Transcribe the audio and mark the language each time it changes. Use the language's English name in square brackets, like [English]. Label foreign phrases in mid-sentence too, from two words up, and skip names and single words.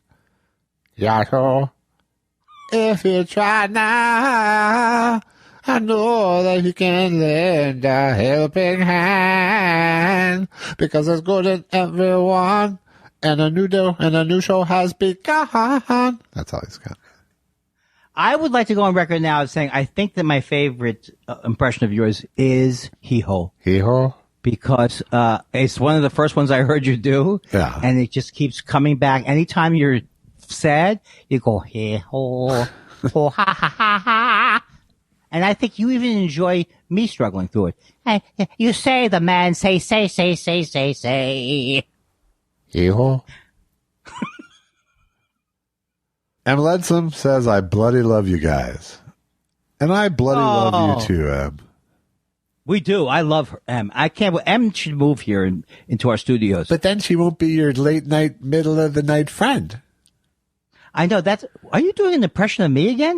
[English] Joshua, if you try now, I know that you can lend a helping hand, because there's good in everyone, and a new show has begun. That's all he's got. I would like to go on record now as saying I think that my favorite impression of yours is hee-ho. Hee-ho? Because it's one of the first ones I heard you do. Yeah. And it just keeps coming back. Anytime you're sad, you go hee-ho, ho, ha, ha, ha, ha. And I think you even enjoy me struggling through it. Hey, you say the man say. Hee-ho? M. Ledsome says, I bloody love you guys. And I bloody love you too, Em. We do. I love her, Em. I can't. Em should move here into our studios. But then she won't be your late night, middle of the night friend. I know. Are you doing an impression of me again?